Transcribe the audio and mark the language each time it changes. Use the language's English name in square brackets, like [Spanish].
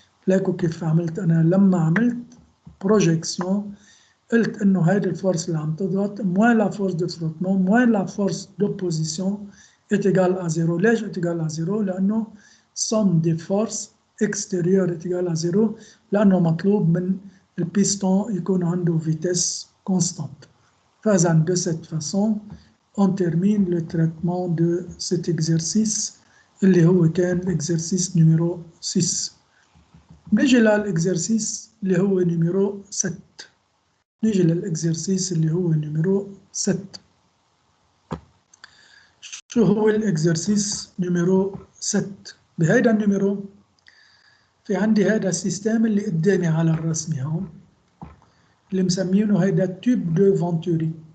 [Arabic] ليكو كيف عملت انا لما عملت بروجيكسيون، قلت انه هيدي الفورس اللي عم تضغط موان لا فورس دو فروتمون موان لا فورس دوبوزيسيون est égal à 0. ليش est égal à 0؟ لانه somme des forces extérieures est égal à 0، لانه مطلوب من البيستون يكون عنده فيتيس كونستانت. [French] فإذا de cette façon on termine le traitement de cet exercice اللي هو كان l'exercice numéro 6. [Arabic] نيجي للإكزرسيس اللي هو نيميرو 7. نيجي للإكزرسيس اللي هو نيميرو 7. شو هو الإكزرسيس نيميرو 7؟ بهيدا النيميرو في عندي هذا السيستم اللي قدامي على الرسم هون اللي مسمينه هيدا تيوب دو فونتوري.